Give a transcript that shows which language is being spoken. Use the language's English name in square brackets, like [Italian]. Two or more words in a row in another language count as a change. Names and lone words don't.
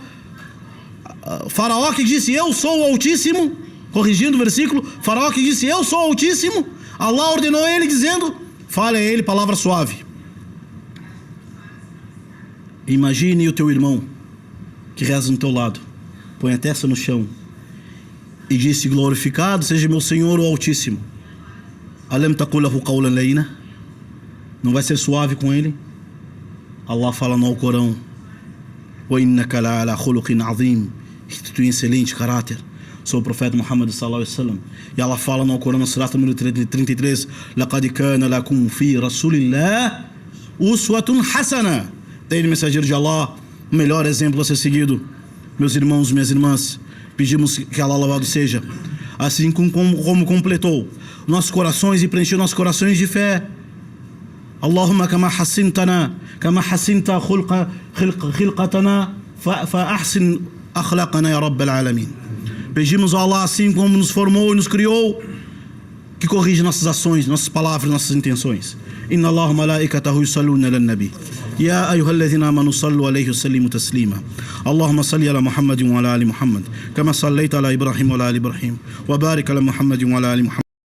[Portuguese] Faraó que disse eu sou o Altíssimo, corrigindo o versículo, Faraó que disse eu sou o Altíssimo, Allah ordenou ele dizendo, fale a ele palavra suave. Imagine o teu irmão que reza no teu lado, põe a testa no chão e disse: glorificado seja meu Senhor o Altíssimo. [Arabic] ألم تقل له قولا لينا? [Portuguese] Não vai ser suave com ele? Allah fala no Corão: [Arabic] وإنك لعلى خلق عظيم, [Portuguese] que tu tem excelente caráter. Sou o profeta Muhammad [Arabic] صلى الله عليه وسلم. [Portuguese] E Allah fala no Corão, na surata número 33, [Arabic] لقد كان لكم في رسول الله أسوة حسنة. [Portuguese] Tem o mensageiro de Allah, o melhor exemplo a ser seguido. Meus irmãos, minhas irmãs, pedimos que Allah louvado seja, assim como completou nossos corações e preencheu nossos corações de fé. [Arabic] اللهم كما حسنت خلقتنا فأحسن أخلاقنا يا رب العالمين. [Portuguese] Pedimos a Allah, assim como nos formou e nos criou, que corrija nossas ações, nossas palavras, nossas intenções. [Arabic] إن الله ملائكته يصلون على النبي يا أيها الذين آمنوا صلوا عليه وسلموا تسليما. اللهم صل على محمد وعلى آل محمد كما صليت على إبراهيم وعلى آل إبراهيم وبارك على محمد وعلى آل محمد